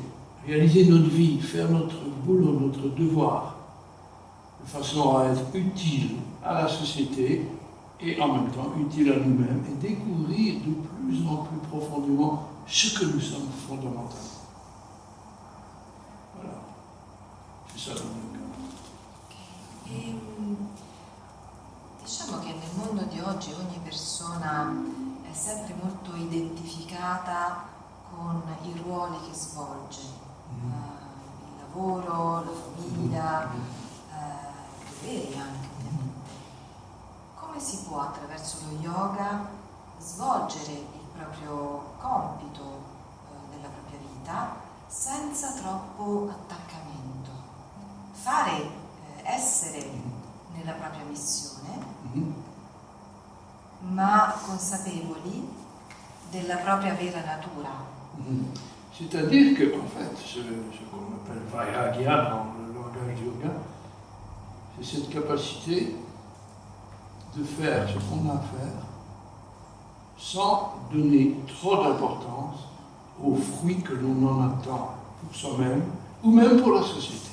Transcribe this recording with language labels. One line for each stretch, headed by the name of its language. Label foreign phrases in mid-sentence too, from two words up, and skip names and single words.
French: Réaliser notre vie, faire notre boulot, notre devoir, de façon à être utile à la société et en même temps utile à nous-mêmes et découvrir de plus en plus profondément ce que nous sommes fondamentalement. Voilà, c'est ça le yoga.
Italian: Diciamo che nel mondo di oggi ogni persona è sempre molto identificata con i ruoli che svolge, il lavoro, la famiglia, i doveri anche ovviamente. Come si può attraverso lo yoga svolgere il proprio compito nella propria vita senza troppo attaccamento? Fare essere nella propria missione, ma consapevoli della propria vera natura.
French: C'est-à-dire que, en fait, ce qu'on appelle Vairagya dans le langage du yoga, c'est cette capacité de faire ce qu'on a à faire sans donner trop d'importance aux fruits que l'on en attend pour soi-même ou même pour la société.